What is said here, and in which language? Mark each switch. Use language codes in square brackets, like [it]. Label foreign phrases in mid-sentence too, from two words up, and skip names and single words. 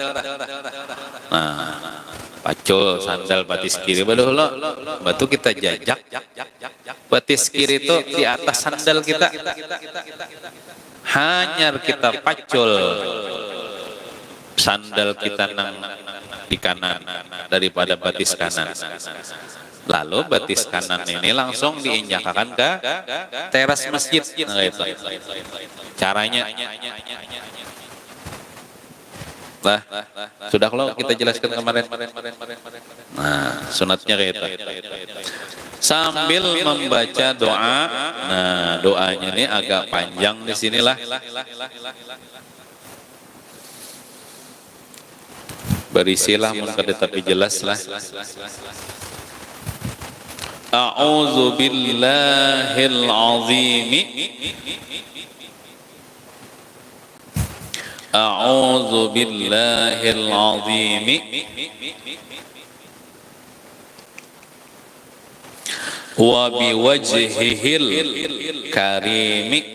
[bjn] Nah, pacul sandal batis kiri berdahulu, batu kita jajak batis kiri itu di atas sandal kita, hanyar kita pacul sandal kita nang di kanan daripada batis kanan. [id] Lalu batis kanan ini langsung diinjakkan ke teras masjid. Nah, itu caranya. Lah, sudah kalau kita jelaskan kemarin. Nah, sunatnya kayak itu. Sambil membaca doa. Nah, doanya ini agak panjang di sinilah. Berisilah mungkin tapi jelas lah. [ar] أعوذ بالله العظيم. أعوذ بالله العظيم وبوجهه الكريم